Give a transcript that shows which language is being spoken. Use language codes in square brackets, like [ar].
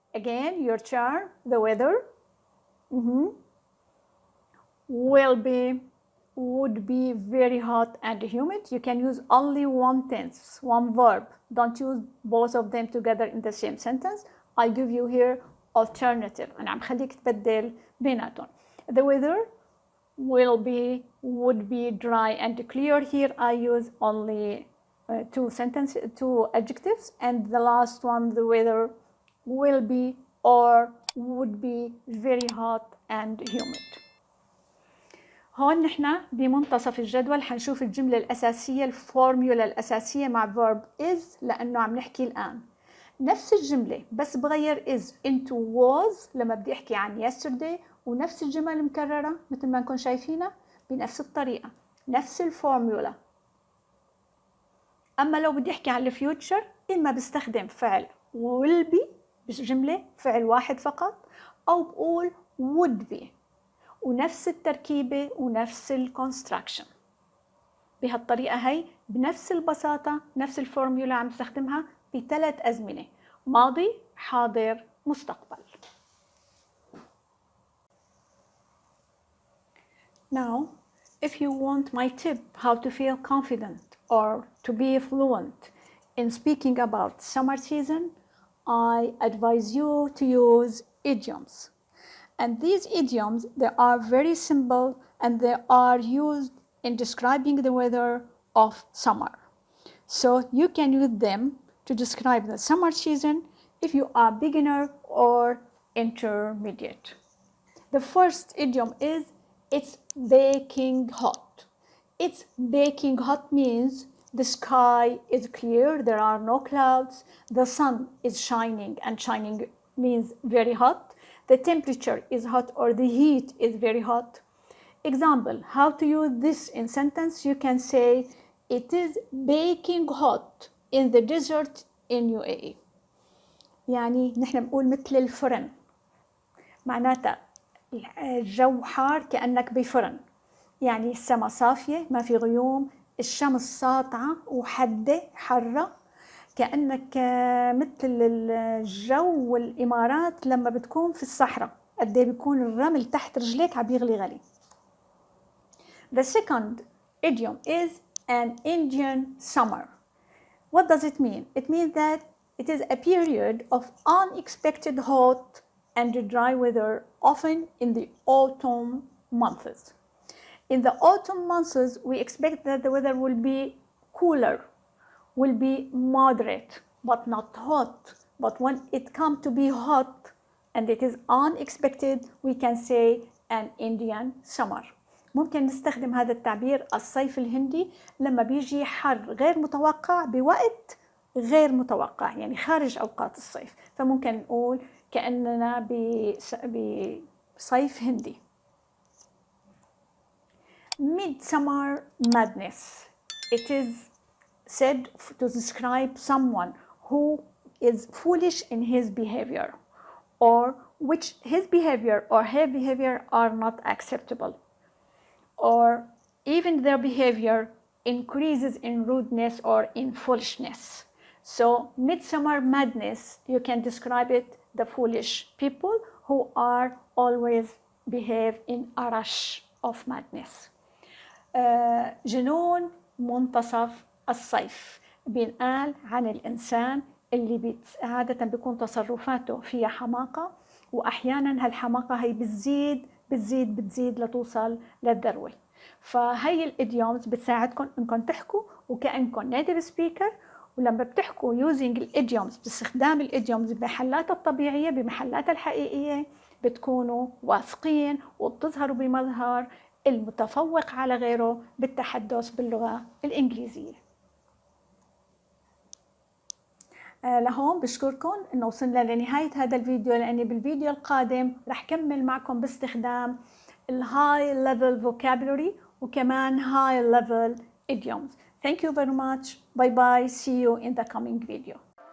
[en] Again, your turn. The weather, will be, would be very hot and humid. You can use only one tense, one verb. Don't use both of them together in the same sentence. I give you here alternative. [ar] أنا عم خليك تبدل بيناتهم. [en] The weather will be, would be dry and clear. Here I use only two adjectives, and the last one, the weather will be or would be very hot and humid. [ar] هون نحن بمنتصف الجدول حنشوف الجملة الأساسية، الفورمولا الأساسية مع [en] verb is، [ar] لأنه عم نحكي الآن نفس الجملة بس بغير [en] is into was [ar] لما بدي أحكي عن [en] yesterday، [ar] ونفس الجمل مكررة مثل ما نكون شايفينها بنفس الطريقة، نفس الفورمولا. أما لو بدي أحكي عن الفيوتشر، إما بستخدم فعل [en] will be [ar] بجملة فعل واحد فقط، أو بقول [en] would be [ar] ونفس التركيبة ونفس الكونستراكشن. بهالطريقة هي بنفس البساطة نفس الفورمولا عم نستخدمها بثلاث أزمنة: ماضي، حاضر، مستقبل. [en] Now, if you want my tip how to feel confident or to be fluent in speaking about summer season, I advise you to use idioms. And these idioms, they are very simple and they are used in describing the weather of summer. So you can use them to describe the summer season if you are beginner or intermediate. The first idiom is It's baking hot. It's baking hot means the sky is clear, there are no clouds, the sun is shining, and shining means very hot. The temperature is hot or the heat is very hot. Example, how to use this in sentence? You can say, it is baking hot in the desert in UAE. [ar] يعني نحن بنقول مثل الفرن، معناتها الجو حار كأنك بفرن، يعني السماء صافية ما في غيوم، الشمس ساطعة وحدة حرة، كأنك مثل الجو والإمارات لما بتكون في الصحراء قد ايه بيكون الرمل تحت رجليك عم يغلي غلي. [en] The second idiom is an Indian summer. What does it mean? It means that it is a period of unexpected hot and dry weather, often in the autumn months. In the autumn months, we expect that the weather will be cooler, will be moderate, but not hot. But when it comes to be hot and it is unexpected, we can say an Indian summer. [ar] ممكن نستخدم هذا التعبير الصيف الهندي لما بيجي حر غير متوقع بوقت غير متوقع، يعني خارج أوقات الصيف، فممكن نقول كأننا بصيف هندي. [en] Midsummer madness. It is said to describe someone who is foolish in his behavior, or which his behavior or her behavior are not acceptable, or even their behavior increases in rudeness or in foolishness. So midsummer madness, you can describe it, the foolish people who are always behave in a rush of madness. [ar] جنون منتصف الصيف بينقال عن الإنسان اللي عادة بيكون تصرفاته فيها حماقة، وأحيانا هالحماقة هي بتزيد لتوصل للذروة. فهي الإديومز بتساعدكم إنكم تحكوا وكأنكم [en] native speaker، [ar] ولما بتحكوا [en] using [ar] الإديومز باستخدام الإديومز بمحلاتها الطبيعية بمحلاتها الحقيقية بتكونوا واثقين وبتظهروا بمظهر المتفوق على غيره بالتحدث باللغة الإنجليزية. لهون بشكركم إنه وصلنا لنهاية هذا الفيديو، لأني بالفيديو القادم رح كمل معكم باستخدام الهاي [en] level vocabulary [ar] وكمان [en] high level idioms. Thank you very much. Bye bye. See you in the coming video.